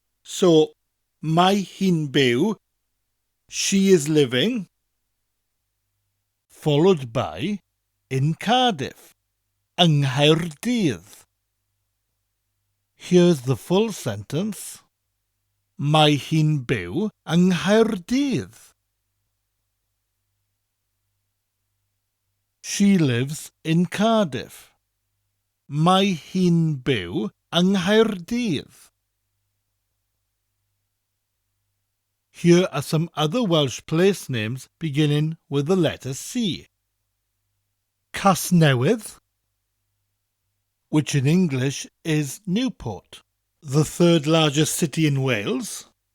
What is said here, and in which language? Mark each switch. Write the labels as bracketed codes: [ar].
[en] So, [cy] mae hi'n byw, [en] she is living, followed by in Cardiff, [cy] yng Nghaerdydd. [en] Here's the full sentence. [cy] Mae hi'n byw yng Nghaerdydd. [en] She lives in Cardiff. [cy] Mae hi'n byw yng Nghaerdydd. [en] Here are some other Welsh place names beginning with the letter C. Casnewydd, which in English is Newport, the third largest city in Wales.